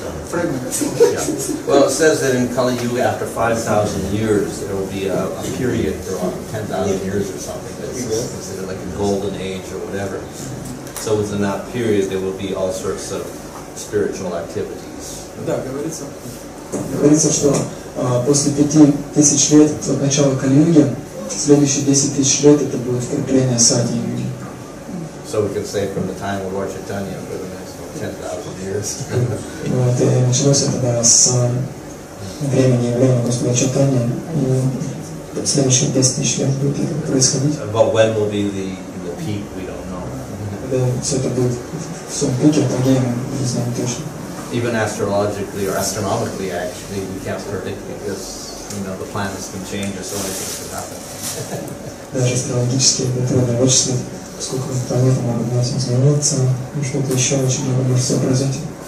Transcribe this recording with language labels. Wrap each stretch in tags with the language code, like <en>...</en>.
<en>fragment. Yeah. Well, it says that in Kali Yuga, after 5,000 years, there will be a period for 10,000 years or something that's considered like a golden age or whatever. So within that period, there will be all sorts of spiritual activities.</en> <ru>Да, говорится, что после 5000 лет от начала Кали-юги, следующие 10 тысяч лет это будет вкрепление Сати-юги.</ru> <en>So we can say from the time of Lord Chaitanya for the next 10,000 years.</en> <ru>Вот, и началось это да, с времени явления Господа Чайтаньи, и следующие 10 тысяч лет будет это происходить.</ru> <en>But when will be the peak, we don't know.</en> <ru>Когда все это будет в своем пике, тогда мы не знаем точно.</ru> <en>Even astrologically or astronomically, actually, we can't predict because the planets can change or so many things can happen.</en> <ru>Даже астрологически это трудно вычислить, сколько планеты могут измениться, и что-то еще очень много может сообразить.</ru>